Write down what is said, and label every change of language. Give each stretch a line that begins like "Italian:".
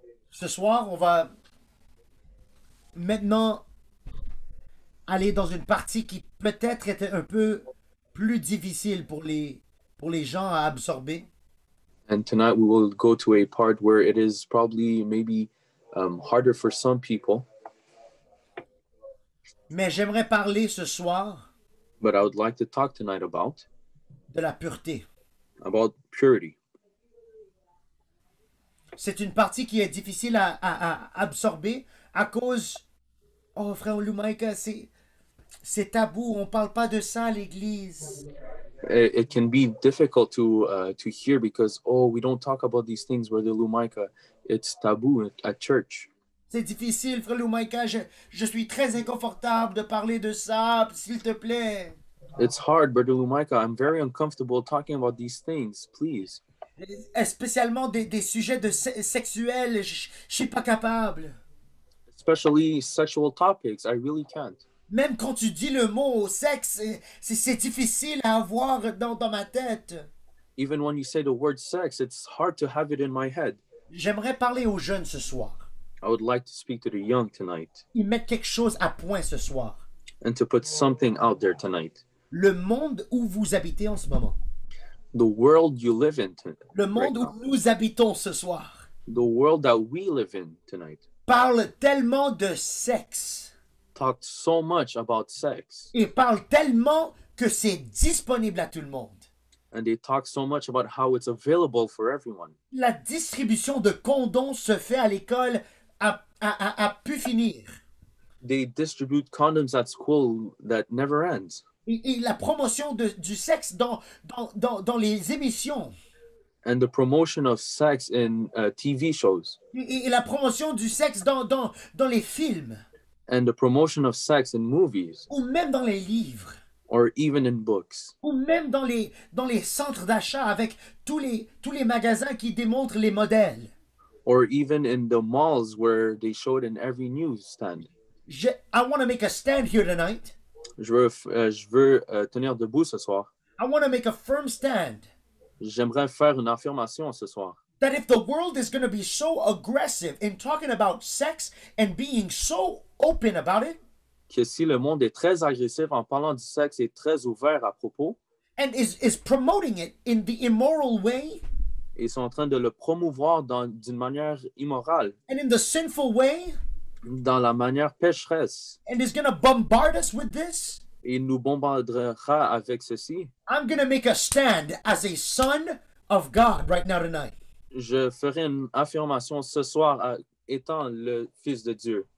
French: Ce soir, on va maintenant aller dans une partie qui peut-être était un peu plus difficile pour les gens à absorber.
English: And tonight we will go to a part where it is probably maybe harder for some people,
French: Mais j'aimerais parler ce soir
English: but I would like to talk tonight about
French: de la pureté.
English: purity.
French: C'est une partie qui est difficile à absorber à cause... Oh, frère Lumaika, c'est tabou, on parle pas de ça à l'église.
English: It can be difficult to hear because we don't talk about these things, Brother Lumaika. It's taboo at church.
French: C'est difficile, frère Lumaika, je suis très inconfortable de parler de ça, s'il te plaît.
English: It's hard, Brother Lumaika. I'm very uncomfortable talking about these things. Please.
French: Spécialement des sujets sexuels, je suis pas capable.
English: Especially sexual topics. I really can't.
French: Même quand tu dis le mot sexe, c'est difficile à avoir dans ma tête.
English: Even when you say the word sex, it's hard to have it in my head.
French: J'aimerais parler aux jeunes ce soir.
English: I would like to speak to the young tonight
French: Ils mettent quelque chose à point ce soir.
English: and to put something out there tonight.
French: Le monde où vous habitez en ce moment.
English: The world you live in,
French: Le monde
English: right
French: où nous habitons ce soir
English: the world that we live in tonight,
French: parle tellement de sexe
English: talked so much about sex,
French: et parle tellement que c'est disponible à tout le monde.
English: and they talk so much about how it's available for everyone.
French: La distribution de condoms se fait à l'école à pu finir.
English: They distribute condoms at school that never ends.
French: Et la promotion du sexe dans les émissions.
English: And the promotion of sex in TV shows,
French: Et la promotion du sexe dans les films.
English: and the promotion of sex in movies,
French: Ou même dans les livres.
English: or even in books,
French: Ou même dans les centres d'achat avec tous les magasins qui démontrent les modèles.
English: or even in the malls where they show it in every newsstand. I want to make a stand here tonight.
French: Je veux tenir debout ce soir.
English: I want to make a firm stand
French: J'aimerais faire une affirmation ce soir.
English: that if the world is going to be so aggressive in talking about sex and being so open about it,
French: Que si le monde est très agressif en parlant du sexe et très ouvert à propos,
English: and is promoting it in the immoral way
French: et sont en train de le promouvoir d'une manière immorale,
English: and in the sinful way,
French: dans la manière pécheresse,
English: and is going to bombard us with this,
French: et nous bombardera avec ceci,
English: I'm going to make a stand as a son of God right now tonight.
French: je ferai une affirmation ce soir étant le Fils de Dieu.